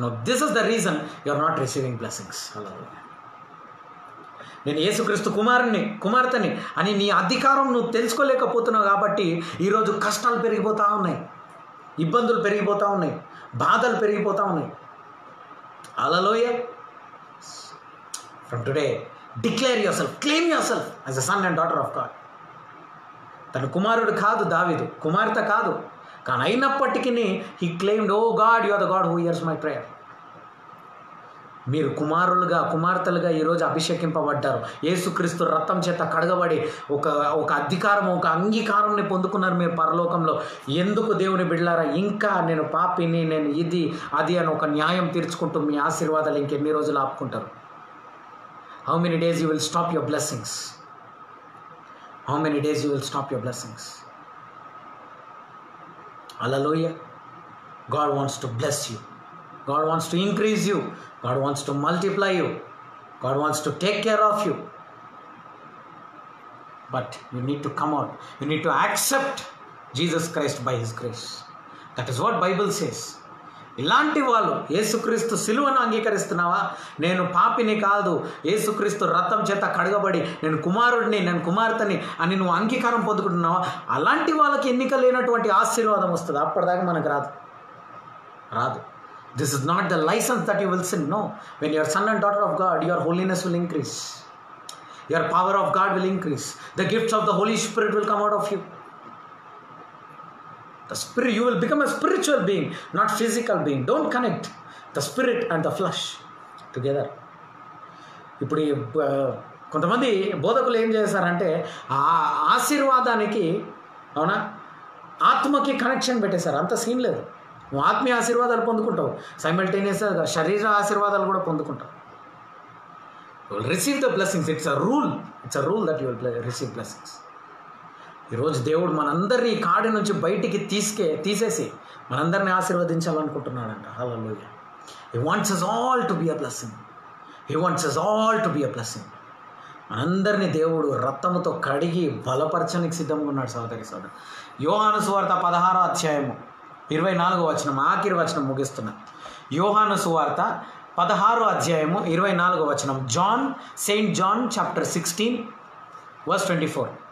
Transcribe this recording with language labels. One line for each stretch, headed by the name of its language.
English: No, this is the reason you are not receiving blessings.
Telugu: నేను యేసుక్రీస్తు కుమార్తెని అని నీ అధికారం నువ్వు తెలుసుకోలేకపోతున్నావు కాబట్టి ఈరోజు కష్టాలు పెరిగిపోతూ ఉన్నాయి, ఇబ్బందులు పెరిగిపోతూ ఉన్నాయి, బాధలు పెరిగిపోతూ ఉన్నాయి. హల్లెలూయా.
English: From today, declare yourself, claim yourself as a son and daughter of God.
Telugu: తన కుమారుడు కాదు దావీదు, కుమార్తె కాదు, కానీ అయినప్పటికీ
English: he claimed, oh God, you are the God who hears my prayer.
Telugu: మీరు కుమార్తెలుగా ఈరోజు అభిషేకింపబడ్డారు. యేసుక్రీస్తు రక్తం చేత కడగబడి ఒక అధికారం, ఒక అంగీకారాన్ని పొందుకున్నారు మీరు పరలోకంలో. ఎందుకు దేవుని బిడ్డలారా ఇంకా నేను పాపిని, నేను ఇది అది అని ఒక న్యాయం తీర్చుకుంటూ మీ ఆశీర్వాదాలు ఇంకెన్ని రోజులు ఆపుకుంటారు?
English: How many days you will stop your blessings? How many days you will stop your blessings? Hallelujah. God wants to bless you. God wants to increase you. God wants to multiply you. God wants to take care of you. But you need to come out. You need to accept Jesus Christ by His grace. That is what Bible says.
Telugu: ఇలాంటి వాళ్ళు యేసుక్రీస్తు సిలువను అంగీకరిస్తున్నావా? నేను పాపిని కాదు, యేసుక్రీస్తు రక్తం చేత కడగబడి నేను కుమారుడిని, నేను కుమార్తెని అని నువ్వు అంగీకారం పొందుకుంటున్నావా? అలాంటి వాళ్ళకి ఎన్నిక లేనటువంటి ఆశీర్వాదం వస్తుంది. అప్పటిదాకా మనకు రాదు.
English: This is not the licence that you will sin. No, when you're son and daughter of God, your holiness will increase, your power of God will increase, the gifts of the holy spirit will come out of you. The spirit, you will become a spiritual being, not physical being. Don't connect the spirit and the flesh together.
Telugu: ఇప్పుడు కొంతమంది బోధకులు ఏం చేశారంటే ఆ ఆశీర్వాదానికి, అవునా, ఆత్మకి connection పెట్టేశారు. అంత సీన్ లేదు. నువ్వు ఆత్మీయ ఆశీర్వాదాలు పొందుకుంటావు, సైమల్టేనియస్గా శరీర ఆశీర్వాదాలు కూడా పొందుకుంటావు.
English: You will receive the blessings. It's a rule that you will receive blessings.
Telugu: ఈరోజు దేవుడు మనందరినీ కాడి నుంచి బయటికి తీసేసి మనందరినీ ఆశీర్వదించాలనుకుంటున్నాడంట. హల్లెలూయా.
English: He wants us all to be a blessing. He wants us all to be a blessing.
Telugu: మనందరినీ దేవుడు రక్తముతో కడిగి బలపరచడానికి సిద్ధంగా ఉన్నాడు. సోదరి సోదరు, యోహాను సువార్త 16వ అధ్యాయము 24వ వచనం, ఆఖరి వచనం ముగిస్తున్నా. యోహాను సువార్త 16వ అధ్యాయము 24వ వచనం.
English: Saint John chapter 16 verse 24.